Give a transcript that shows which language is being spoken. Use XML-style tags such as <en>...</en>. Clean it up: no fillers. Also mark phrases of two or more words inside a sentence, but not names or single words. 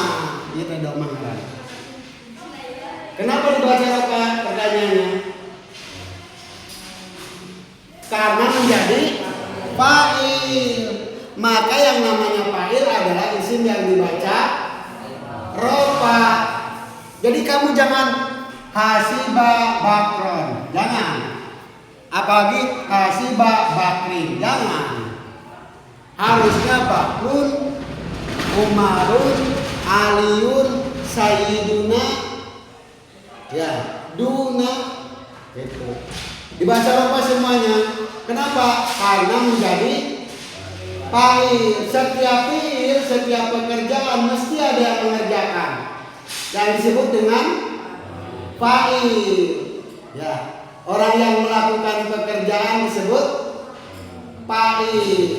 <id>Itu doma kan. Kenapa dibaca ropa? Pertanyaannya. Karena menjadi fa'il. Maka yang namanya fa'il adalah isim yang dibaca ropa. Jadi kamu jangan</id> <ar>حسب بكرا,</ar> <id>jangan. Apalagi</id> <ar>حسب بكر,</ar> <id>jangan. Harusnya bakrun, umarun, aliyun, sayyiduna, ya, duna, gitu. Dibaca ropa semuanya. Kenapa? Karena menjadi fa'il. Setiap fi'il, setiap pekerjaan mesti ada yang mengerjakan. Yang disebut dengan fa'il. Ya, orang yang melakukan pekerjaan disebut fa'il.</id>